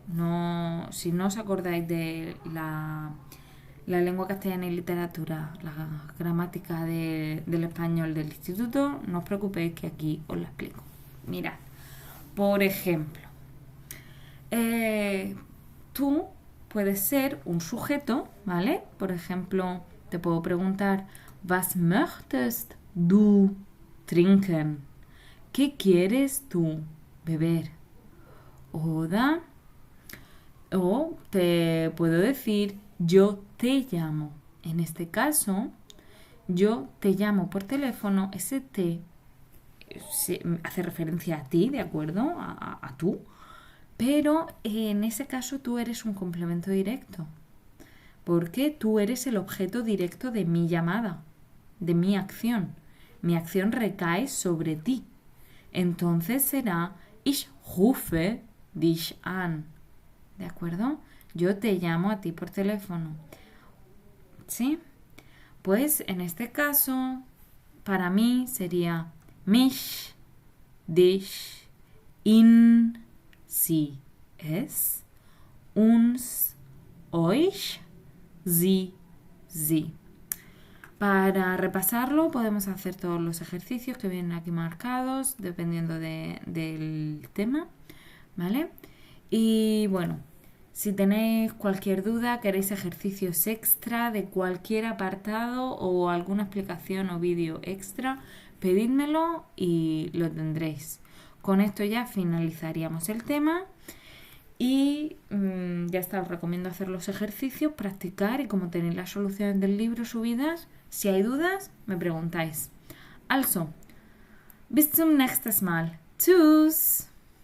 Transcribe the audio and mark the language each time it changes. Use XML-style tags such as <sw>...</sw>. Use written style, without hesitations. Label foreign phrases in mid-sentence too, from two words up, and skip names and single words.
<es>No, si no os acordáis de la lengua castellana y literatura, la gramática del español del instituto, no os preocupéis que aquí os la explico. Mirad, por ejemplo, tú puedes ser un sujeto, ¿vale? Por ejemplo, te puedo preguntar,</es> <de>was möchtest du trinken?</de> <es>¿Qué quieres tú beber? O te puedo decir, yo te llamo. En este caso, yo te llamo por teléfono, ese te hace referencia a ti, ¿de acuerdo? A tú. Pero en ese caso tú eres un complemento directo. Porque tú eres el objeto directo de mi llamada, de mi acción. Mi acción recae sobre ti. Entonces será</es> <de>ich rufe dich an.</de> <es>¿De acuerdo? Yo te llamo a ti por teléfono. ¿Sí? Pues en este caso, para mí sería</es> <de>mich, dich, ihn, sie, es, uns, euch, sie, sie.</de> <es>Para repasarlo podemos hacer todos los ejercicios que vienen aquí marcados dependiendo del tema, ¿vale? Y bueno, si tenéis cualquier duda, queréis ejercicios extra de cualquier apartado o alguna explicación o vídeo extra, pedídmelo y lo tendréis. Con esto ya finalizaríamos el tema y ya está, os recomiendo hacer los ejercicios, practicar y como tenéis las soluciones del libro subidas, si hay dudas, me preguntáis.</es> <de>Also, bis zum nächsten Mal. Tschüss!</de>